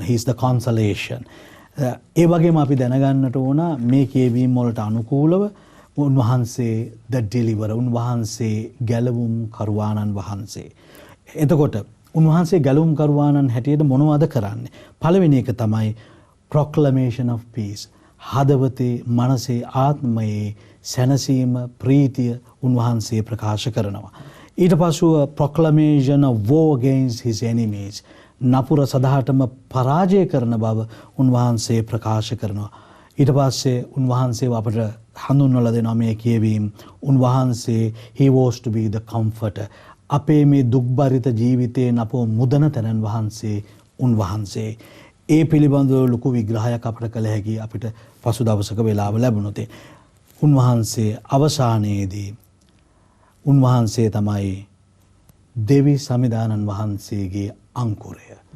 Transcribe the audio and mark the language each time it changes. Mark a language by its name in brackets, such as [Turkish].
[English] he is the consolation. [Sinhala] ඒ වගේම අපි දැනගන්නට ඕන මේ කියවීම් වලට අනුකූලව උන්වහන්සේ [English] the deliverer, [Sinhala] උන්වහන්සේ ගැලවුම් කරුවාණන් වහන්සේ. එතකොට උන්වහන්සේ ගැලවුම් කරුවාණන් හැටියට මොනවද කරන්නේ? පළවෙනි එක තමයි [English] proclamation of peace. [Sinhala] හදවතේ, මනසේ, ආත්මයේ සැනසීම, ප්‍රීතිය උන්වහන්සේ ප්‍රකාශ කරනවා. ඊට පසුව [English] proclamation of war against his enemies. [Sinhala] නපුර සදහටම පරාජය කරන බව උන්වහන්සේ ප්‍රකාශ කරනවා. ඊට පස්සේ උන්වහන්සේව අපට හඳුන්වලා දෙනවා මේ කියවීම. උන්වහන්සේ [English] he was to be the comforter. [Sinhala] අපේ මේ දුක්බරිත ජීවිතයේ අපව මුදන තැනන් වහන්සේ උන්වහන්සේ. ඒ පිළිබඳව ලොකු විග්‍රහයක් අපට කළ හැකි අපිට පසු දවසක වෙලාව ලැබුණොත්. උන්වහන්සේ අවසානයේදී උන්වහන්සේ තමයි දෙවි සමිදානන් වහන්සේගේ අංකුරය.